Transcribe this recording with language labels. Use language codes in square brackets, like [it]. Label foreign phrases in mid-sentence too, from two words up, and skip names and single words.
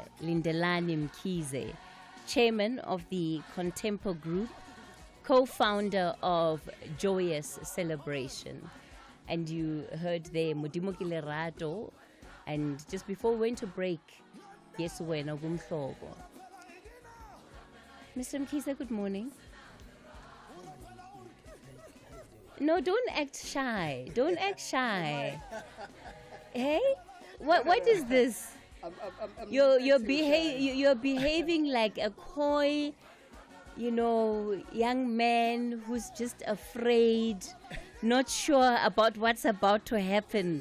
[en] Lindelani Mkhize, chairman of the Contempo Group, co-founder of Joyous Celebration. And you heard there Modimo ke lerato, and just before we went to break, yes, [zu] wena kumhlobo. [en] Mr. Mkhize, good morning. No, don't act shy. Don't act shy. Hey, what is this? You're behaving like a coy, young man who's just afraid, not sure about what's about to happen.